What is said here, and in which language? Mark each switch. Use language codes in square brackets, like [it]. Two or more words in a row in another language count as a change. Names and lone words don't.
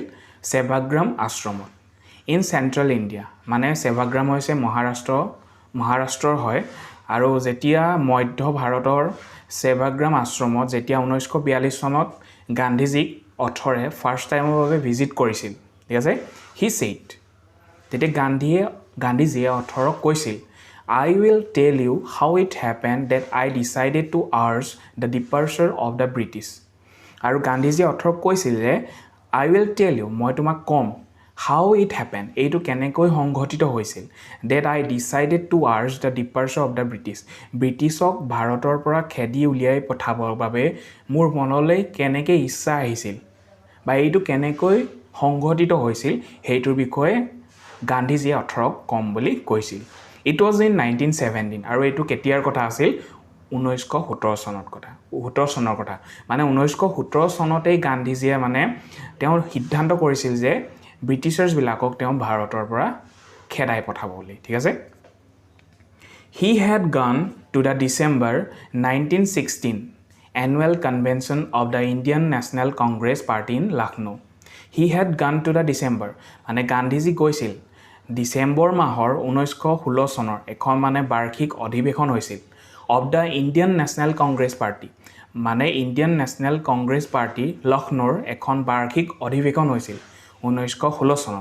[as] সেৱাগ্ৰাম আশ্ৰমত [en] in central India [as] মানে সেৱাগ্ৰাম হৈছে মহাৰাষ্ট্ৰৰ হয়। আৰু যেতিয়া মধ্য ভাৰতৰ সেৱাগ্ৰাম আশ্ৰমত যেতিয়া 1942 চনত গান্ধীজীক অথৰে [en] first timeৰ [as] বাবে ভিজিট কৰিছিল। ঠিক আছে? [en] he said [as] তেতিয়া গান্ধীজীয়ে অথৰক কৈছিল [en] I will tell you how it happened that I decided to urge the departure of the British. [as] আৰু গান্ধীজীয়ে অথৰক কৈছিল যে [en] I will tell you [as] মই তোমাক ক'ম [en] how it happened [as] এইটো কেনেকৈ সংঘটিত হৈছিল [en] that I decided to urge the departure of the British [as] ব্ৰিটিছক ভাৰতৰ পৰা খেদি উলিয়াই পঠাবৰ বাবে মোৰ মনলৈ কেনেকৈ ইচ্ছা আহিছিল বা এইটো কেনেকৈ সংঘটিত হৈছিল সেইটোৰ বিষয়ে গান্ধীজীয়ে অথৰক ক'ম বুলি কৈছিল। [en] It was in 1917 [as] আৰু এইটো কেতিয়াৰ কথা আছিল? 1917 চনৰ কথা মানে 1917 চনতেই গান্ধীজীয়ে মানে তেওঁ সিদ্ধান্ত কৰিছিল যে ব্ৰিটিছাৰ্ছবিলাকক তেওঁ ভাৰতৰ পৰা খেদাই পঠাব বুলি। ঠিক আছে? [en] He had gone to the December 1916 annual convention of the Indian National Congress Party in Lucknow. He had gone to the December [as] মানে গান্ধীজী গৈছিল ডিচেম্বৰ মাহৰ 1916 চনৰ এখন মানে বাৰ্ষিক অধিৱেশন হৈছিল [en] of the [as] ইণ্ডিয়ান নেশ্যনেল কংগ্ৰেছ পাৰ্টি মানে ইণ্ডিয়ান নেশ্যনেল কংগ্ৰেছ পাৰ্টি লক্ষ্ণৌৰ এখন বাৰ্ষিক অধিৱেশন হৈছিল 1916 চনৰ।